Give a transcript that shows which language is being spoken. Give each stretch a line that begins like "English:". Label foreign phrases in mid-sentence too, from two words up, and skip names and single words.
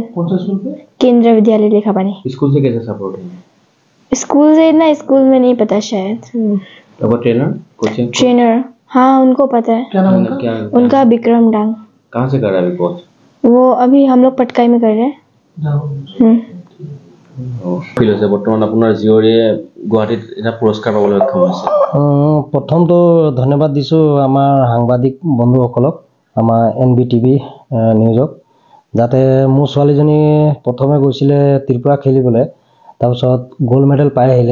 Hindi: कौन सा स्कूल पे? केंद्र विद्यालय लेखापानी। स्कूल से कैसा सपोर्ट है? स्कूल से इतना स्कूल में नहीं पता शायद। अब
English: trainer coaching?
Hindi: ट्रेनर हाँ उनको पता है। क्या नाम उनका? उनका विक्रम डांग। कहाँ से कर रहा है अभी कोच? वो अभी हम लोग पटकाई में कर रहे हैं।
Assamese: বৰ্তমান আপোনাৰ জীয়ৰীয়ে গুৱাহাটীত এটা পুৰস্কাৰ পাবলৈ সক্ষম হৈছে। প্ৰথমটো ধন্যবাদ দিছোঁ আমাৰ সাংবাদিক বন্ধুসকলক, আমাৰ NBTV নিউজক, যাতে মোৰ ছোৱালীজনী প্ৰথমে গৈছিলে ত্ৰিপুৰা খেলিবলৈ, তাৰপিছত
English: gold medal
Assamese: পাই আহিলে।